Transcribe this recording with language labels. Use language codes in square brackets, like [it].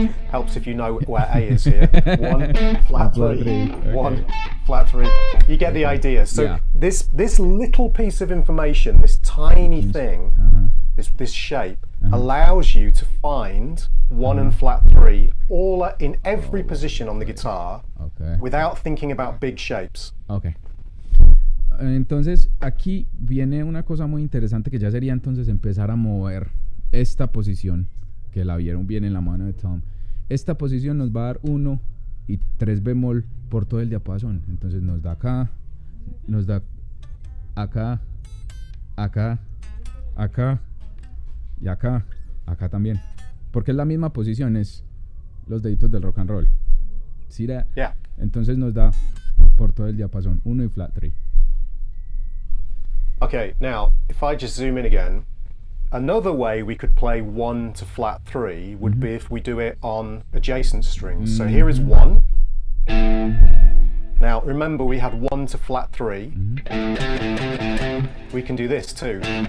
[en] Helps if you know where A is here. 1, flat 3, 1, flat 3. You get the idea. So this little piece of information, this tiny thing, this shape, allows you to find 1 and flat 3 all in every position on the guitar without thinking about big shapes. Ok. [es] Entonces aquí viene una cosa muy interesante que ya sería entonces empezar a mover esta posición, que la vieron bien en la mano de Tom. Esta posición nos va a dar 1 y 3 bemol por todo el diapasón. Entonces nos da acá, nos da acá, acá, acá y acá, acá también. Porque es la misma posición, es los deditos del rock and roll. ¿Sí? [en] Yeah. [es] Entonces nos da por todo el diapasón 1 y flat 3. [en] Okay, now if I just zoom in again, another way we could play 1 to flat 3 would be if we do it on adjacent strings. So here is 1. Now remember we had 1 to flat 3. We can do this too.